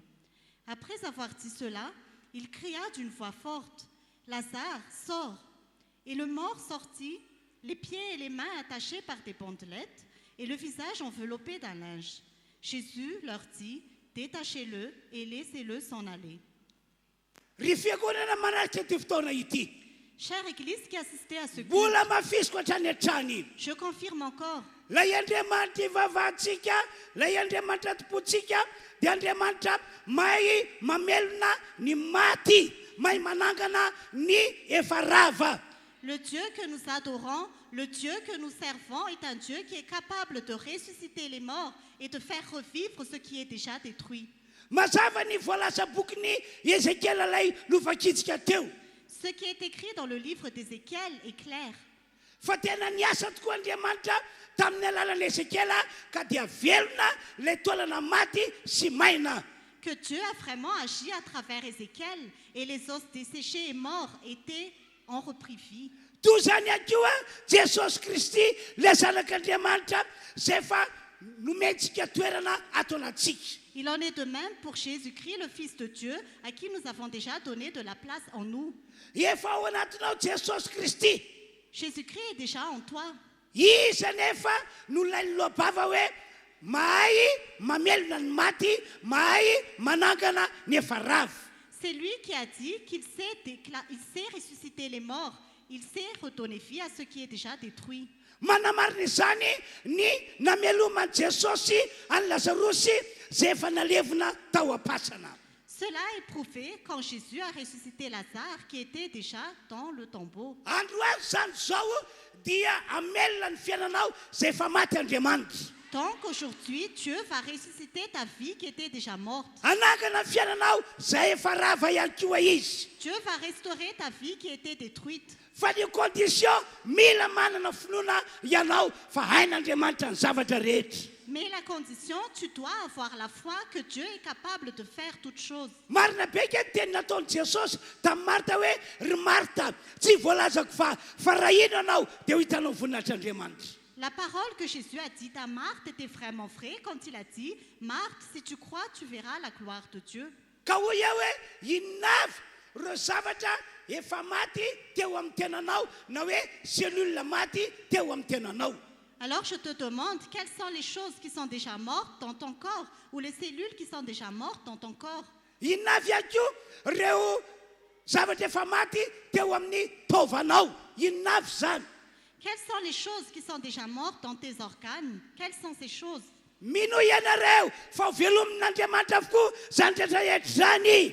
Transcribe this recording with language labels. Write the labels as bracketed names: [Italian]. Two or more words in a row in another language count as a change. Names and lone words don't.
[French] Après avoir dit cela, il cria d'une voix forte, Lazare, sors. Et le mort sortit, les pieds et les mains attachés par des bandelettes, et le visage enveloppé d'un linge. Jésus leur dit, détachez-le et laissez-le s'en aller. [Malagasy] Ry fiangonana manaritra ity fotoana ity. [French] Chère Église qui assistait à ce culte, [Malagasy] Mbola mafisiko hatrany hatrany. [French] je confirme encore, [Malagasy] Lay Andriamanitra ivavahantsika, lay Andriamanitra topontsika, dia Andriamanitra mahay mamelona ny maty, mahay manangana ny efa rava. [French] Le Dieu que nous adorons, le Dieu que nous servons est un Dieu qui est capable de ressusciter les morts et de faire revivre ce qui est déjà détruit. [Malagasy] mazava ny voalaza bokyny Ézéchiel lay nofakitsika teo. [French] Ce qui est écrit dans le livre d'Ézéchiel est clair. [Malagasy] Fa tena niasa tokoa Andriamanitra tamin'ny alalan'ny Ézéchiel ka dia velona le taolana maty sy maina. [French] Que Dieu a vraiment agi à travers Ézéchiel et les os desséchés et morts étaient en repris vie. [Malagasy] Toy zany akoa Jesosy Kristy le zanak'Andriamanitra zay efa nometsika toerana ato anatsika. [French] Il en est de même pour Jésus-Christ, le Fils de Dieu, à qui nous avons déjà donné de la place en nous. [Malagasy] Efa ao anatinao Jesosy Kristy. [French] Jésus-Christ est déjà en toi. [Malagasy] Iza nefa no lainy loabava hoe mahay mamelona ny maty, mahay manangana ny efa ravo. [French] C'est lui qui a dit qu'il sait ressusciter les morts. Il sait redonner vie à ce qui est déjà détruit. [Malagasy] Manamarina izany ny nameloman'i Jesosy any Lazarosy zay efa nalevina tao am-pasana. [French] Cela est prouvé quand Jésus a ressuscité Lazare qui était déjà dans le tombeau. [Malagasy] Androany zany zao dia amelona ny fiainanao zay efa maty Andriamanitra. [French] Donc aujourd'hui, Dieu va ressusciter ta vie qui était déjà morte. [Malagasy] Anangana ny fiainanao zay efa rava ihany koa izy. [French] Dieu va restaurer ta vie qui était détruite. [Malagasy] Fa ny condition mila manana finoana ianao fa hain'Andriamanitra ny zavatra rehetra. [French] Mais la condition, tu dois avoir la foi que Dieu est capable de faire toutes choses. [Malagasy] Marina beka ny teny nataon'i Jesosy tamin'ny Marta hoe ry Marta tsy voalazako fa raha ino anao dia ho hitanao voninahitran'Andriamanitra. [French] La parole que Jésus a dite à Marthe était vraiment vraie quand il a dit « Marthe, si tu crois, tu verras la gloire de Dieu. » [Malagasy] Ka hoy aho hoe inavy reo zavatra efa maty teo amin'ny tenanao na hoe selula maty teo amin'ny tenanao. [French] Alors je te demande, quelles sont les choses qui sont déjà mortes dans ton corps ou les cellules qui sont déjà mortes dans ton corps? [Malagasy] Inavy ako reo zavatra efa maty teo amin'ny tovanao. Inavy zany. [French] Quelles sont les choses qui sont déjà mortes dans tes organes? Quelles sont ces choses? [Malagasy] Mino ianareo fa ho velomin'Andriamanitra avokoa zany rehetra zany.